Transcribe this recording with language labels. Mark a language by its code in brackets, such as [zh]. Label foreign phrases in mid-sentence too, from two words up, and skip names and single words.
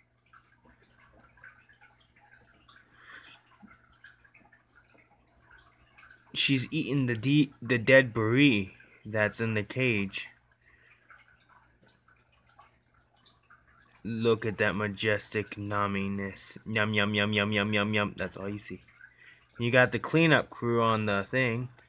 [en] She's eating the dead debris that's in the cage. Look at that majestic numminess. Yum, yum, yum, yum, yum, yum, yum. That's all you see. You got the cleanup crew on the thing.